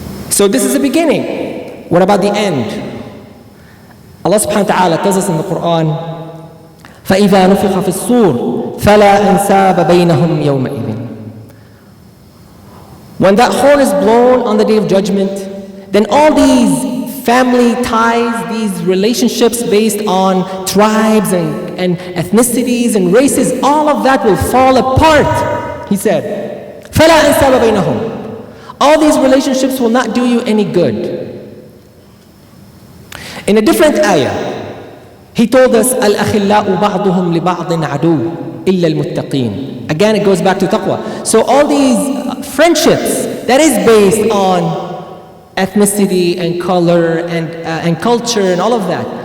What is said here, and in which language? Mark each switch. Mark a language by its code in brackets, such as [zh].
[en] So this is the beginning. What about the end? Allah subhanahu wa ta'ala tells us in the Quran, [ar] فَإِذَا نُفِخَ فِي الصُّورِ فَلَا أَنْسَابَ بَيْنَهُمْ يَوْمَئِذٍ. [en] When that horn is blown on the day of judgment, then all these family ties, these relationships based on tribes and ethnicities and races, all of that will fall apart. He said, [ar] فَلَا أَنْسَابَ بَيْنَهُمْ. [en] All these relationships will not do you any good. In a different ayah, he told us, [ar] الْأَخِلَّاءُ بَعْضُهُمْ لِبَعْضٍ عَدُوٌّ إِلَّا الْمُتَّقِينَ. [en] Again, it goes back to taqwa. So all these friendships, that is based on ethnicity and color and culture and all of that.